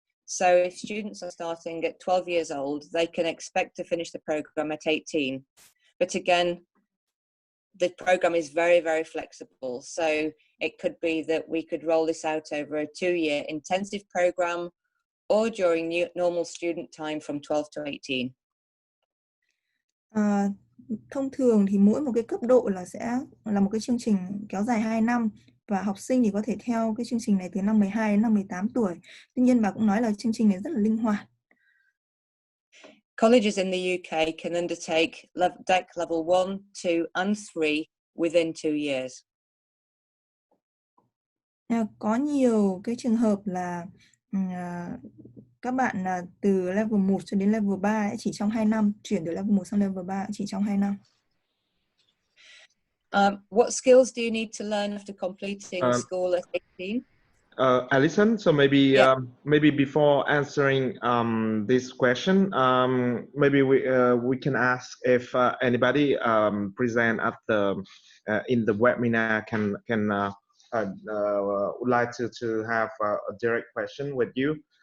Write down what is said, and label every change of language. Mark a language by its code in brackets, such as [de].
[en] So if students are starting at 12 years old, they can expect to finish the program at 18. But again, the program is very, very flexible. So it could be that we could roll this out over a 2-year intensive program or during normal student time from 12 to 18. [vi] Thông thường thì mỗi một cái cấp độ là sẽ là một cái chương trình kéo dài 2 năm, và học sinh thì có thể theo cái chương trình này từ năm 12 đến năm 18 tuổi. Tuy nhiên bà cũng nói là chương trình này rất là linh hoạt. [en] Colleges in the UK can undertake DEC level 1, 2 and 3 within 2 years. [vi] Có nhiều cái trường hợp là các bạn từ level 1 cho đến level 3 chỉ trong 2 năm, chuyển từ level 1 sang level 3 chỉ trong 2 năm. [en] What skills do you need to learn after completing school at 18? Alison, so maybe maybe before answering this question, maybe we can ask if anybody present at the in the webinar can would like to have a direct question with you.